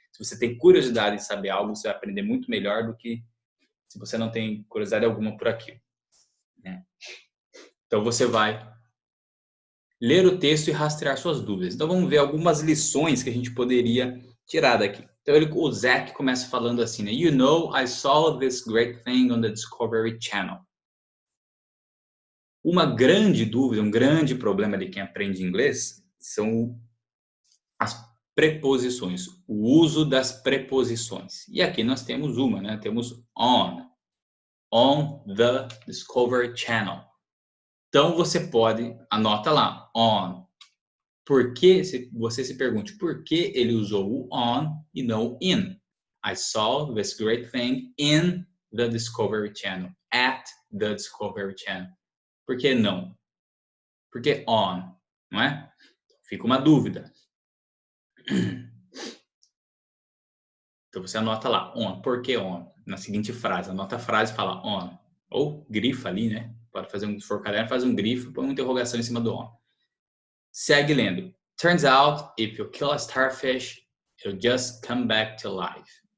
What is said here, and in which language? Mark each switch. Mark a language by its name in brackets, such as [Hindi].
[Portuguese] Se você tem curiosidade em saber algo, você vai aprender muito melhor do que se você não tem curiosidade alguma por aquilo, né? Então, você vai ler o texto e rastrear suas dúvidas. Então, vamos ver algumas lições que a gente poderia tirar daqui. Então, o Zach começa falando assim, né? [English] You know, I saw this great thing on the Discovery Channel. [Portuguese] Uma grande dúvida, um grande problema de quem aprende inglês são as preposições, o uso das preposições. E aqui nós temos uma, né? Temos [English] on the Discovery Channel. [Portuguese] Então, você pode, anota lá, on. Você se pergunte por que ele usou o on e não in. [English] I saw this great thing in the Discovery Channel. At the Discovery Channel. [Portuguese] Por que não? Por que on? Não é? Fica uma dúvida. Então você anota lá, on. Por que on? Na seguinte frase. Anota a frase e fala on. Ou grifa ali, né? Pode fazer se for caderno, faz um grifo, põe uma interrogação em cima do on. Segue lendo. [English] Turns out, if you kill a starfish, it'll just come back to life.